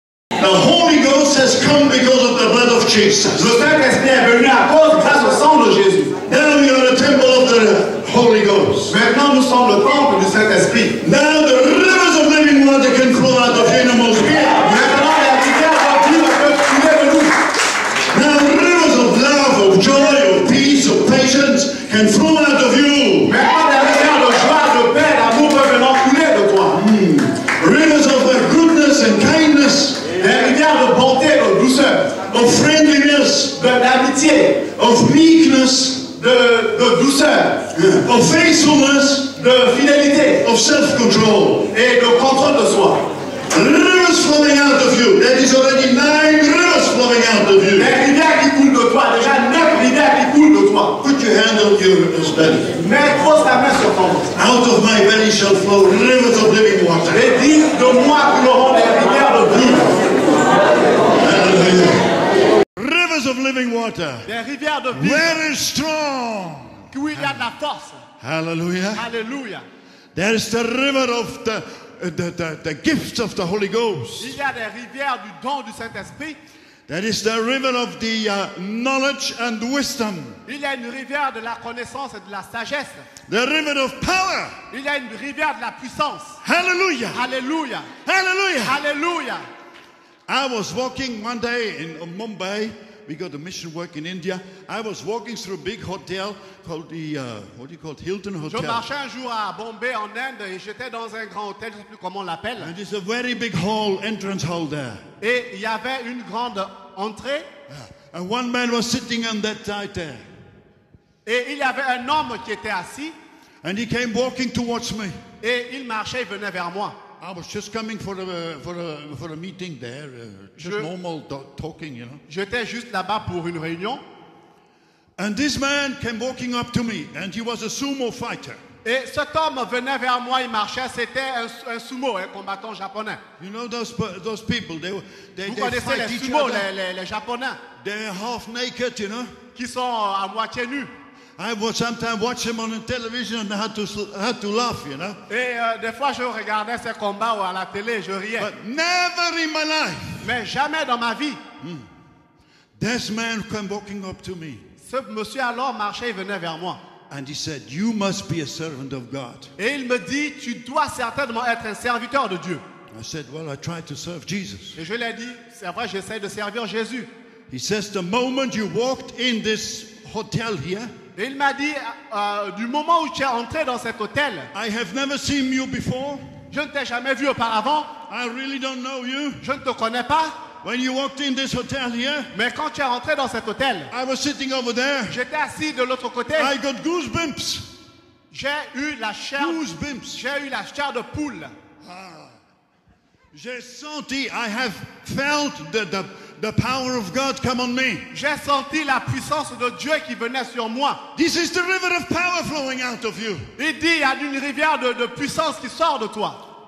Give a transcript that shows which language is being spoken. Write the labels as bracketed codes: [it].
[en] The Holy Ghost has come because of the blood of Jesus. [fr] Le Saint-Esprit est venu à cause grâce au sang de Jésus. [en] Now we are the temple of the Holy Ghost. [fr] Maintenant nous sommes le temple du Saint-Esprit. [en] Now the rivers of living water can flow out of animals here. [fr] Maintenant les rivières de vie peuvent couler de nous. [en] Now rivers of love, of joy, of peace, of patience can flow out of you. [fr] Maintenant les rivières de joie, de paix, d'amour peuvent maintenant couler de toi. [en] Rivers of goodness and kindness, [fr] Les rivières de bonté, de douceur, [en] of friendliness, [fr] d'amitié, [en] of meekness, [fr] de douceur, [en] of faithfulness, [fr] de fidélité [en] of self-control. [fr] et de contrôle de soi. [en] Rivers flowing out of you. That is already 9 rivers flowing out of you. [fr] Les rivières qui coulent de toi, déjà 9 rivières qui coulent de toi. [en] Put your hand on your belly. [fr] Mets pose ta main sur ton ventre. [en] Out of my belly shall flow rivers of living water. [fr] Et dis de moi couleront des rivières de vie. [en] Hallelujah. Rivers of living water. [fr] Des rivières de vie. [en] Very strong. [fr] Où il y a de la force. [en] Hallelujah. [fr] Alléluia. [en] There is the river of the gifts of the Holy Ghost. [fr] Il y a des rivières du don du Saint-Esprit. [en] That is the river of the knowledge and wisdom. [fr] Il y a une rivière de la connaissance et de la sagesse. [en] The river of power. [fr] Il y a une rivière de la puissance. [en] Hallelujah. [fr] Alléluia. [en] Hallelujah. [fr] Alléluia. [en] I was walking one day in Mumbai. We got a mission work in India. I was walking through a big hotel called the, what do you call it, Hilton Hotel. [fr] Je marchais un jour à Bombay en Inde et j'étais dans un grand hôtel, je ne sais plus comment on l'appelle. [en] And there's a very big hall, entrance hall there. [fr] Et il y avait une grande entrée. [en] And one man was sitting on that side there. [fr] Et il y avait un homme qui était assis. [en] And he came walking towards me. [fr] Et il marchait, il venait vers moi. [en] I was just coming for a meeting there, just normal talking, you know. [fr] J'étais juste là-bas pour une réunion. [en] And this man came walking up to me, and he was a sumo fighter. [fr] Et cet homme venait vers moi, il marchait, c'était un sumo, un combattant japonais. [en] You know those people, [fr] Vous [en] they [fr] connaissez [en] fight [fr] les [en] each [fr] sumos, [en] other. [fr] les japonais, [en] They're half naked, you know. [fr] qui sont à moitié nus. [en] I would sometimes watch them on the television and I had to laugh, you know. [fr] Et des fois, je regardais ces combats à la télé, je riais. [en] But never in my life, [fr] Mais jamais dans ma vie, [en] this man came walking up to me. [fr] ce monsieur alors marchait, il venait vers moi. [en] And he said, you must be a servant of God. [fr] Et il me dit, tu dois certainement être un serviteur de Dieu. [en] I said, well, I try to serve Jesus. [fr] Et je lui ai dit, c'est vrai, j'essaie de servir Jésus. [en] He says, the moment you walked in this hotel here, [fr] Et il m'a dit, du moment où tu es entré dans cet hôtel, [en] I have never seen you before. [fr] je ne t'ai jamais vu auparavant, [en] I really don't know you. [fr] je ne te connais pas, [en] When you walked in this hotel here, [fr] mais quand tu es rentré dans cet hôtel, [en] I was sitting over there. [fr] j'étais assis de l'autre côté, [en] I got goosebumps. [fr] j'ai eu la chair de poule. J'ai senti, [en] I have felt the power of God come on me. [fr] J'ai senti la puissance de Dieu qui venait sur moi. [en] This is the river of power flowing out of you. [fr] Il dit, il y a une rivière de puissance qui sort de toi.